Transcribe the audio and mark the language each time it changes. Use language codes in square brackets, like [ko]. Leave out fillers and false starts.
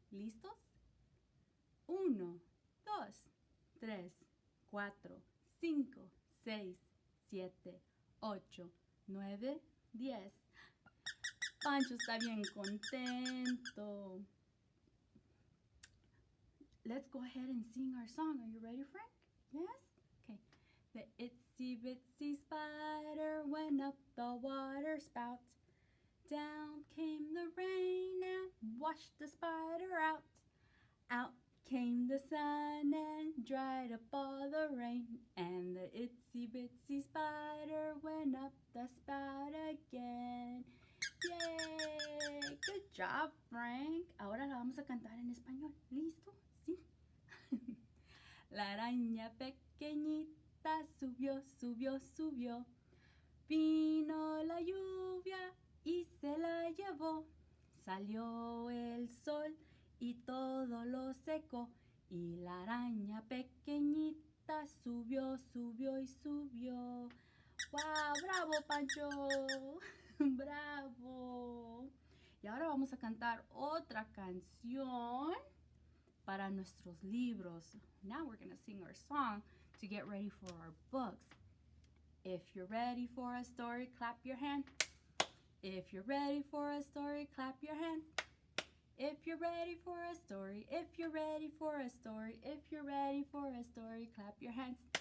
[es] ¿Listos? 1, 2, 3, 4, 5, 6, 7, 8, 9, 10. Pancho está bien contento. [en] Let's go ahead and sing our song. Are you ready, Frank? Yes? Okay. The itsy bitsy spider went up the water spout. Down came the rain and washed the spider out. Out came the sun and dried up all the rain. And the itsy bitsy spider went up the spout again. Yay! Good job, Frank. [es] Ahora la vamos a cantar en español. ¿Listo? Sí. La araña pequeñita subió, subió, subió. Vino la lluvia y se la llevó. Salió el sol y todo lo secó. Y la araña pequeñita subió, subió y subió. ¡Wow! ¡Bravo, Pancho! ¡Bravo! Y ahora vamos a cantar otra canción para nuestros libros. [en] Now we're going to sing our song to get ready for our books. If you're ready for a story, clap your hand. If you're ready for a story, clap your hand. If you're ready for a story, if you're ready for a story, if you're ready for a story, clap your hands.